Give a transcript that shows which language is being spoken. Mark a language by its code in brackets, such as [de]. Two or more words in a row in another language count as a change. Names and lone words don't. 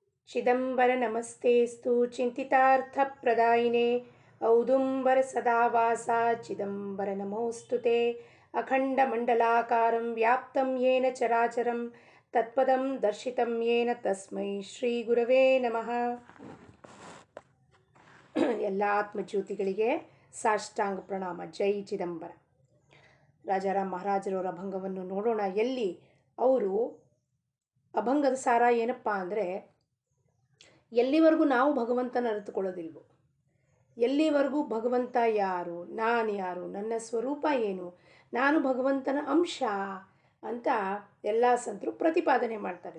[sa] ಚಿದಂಬರ ನಮಸ್ತೇಸ್ತು ಚಿಂತಿತಾರ್ಥಪ್ರದಾಯಿನೇ ಔದುಂಬರ ಸದಾವಾಸ ಚಿದಂಬರ ನಮೋಸ್ತುತೆ ಅಖಂಡಮಂಡಲಾಕಾರಂ ವ್ಯಾಪ್ತಂ ಯೇನ ಚರಾಚರಂ ತತ್ಪದಂ ದರ್ಶಿತಂ ಯೇನ ತಸ್ಮೈ ಶ್ರೀ ಗುರವೇ ನಮಃ. [kn] ಎಲ್ಲ ಆತ್ಮಜ್ಯೋತಿಗಳಿಗೆ ಸಾಷ್ಟಾಂಗ ಪ್ರಣಾಮ. ಜೈ ಚಿದಂಬರ. ರಾಜಾರಾಮ್ ಮಹಾರಾಜರವರ ಅಭಂಗವನ್ನು ನೋಡೋಣ. ಎಲ್ಲಿ ಅವರು ಅಭಂಗದ ಸಾರ ಏನಪ್ಪ ಅಂದರೆ, ಎಲ್ಲಿವರೆಗೂ ನಾವು ಭಗವಂತನ ಅರಿತುಕೊಳ್ಳೋದಿಲ್ವೋ, ಎಲ್ಲಿವರೆಗೂ ಭಗವಂತ ಯಾರು, ನಾನು ಯಾರು, ನನ್ನ ಸ್ವರೂಪ ಏನು, ನಾನು ಭಗವಂತನ ಅಂಶ ಅಂತ ಎಲ್ಲ ಸಂತರು ಪ್ರತಿಪಾದನೆ ಮಾಡ್ತಾರೆ.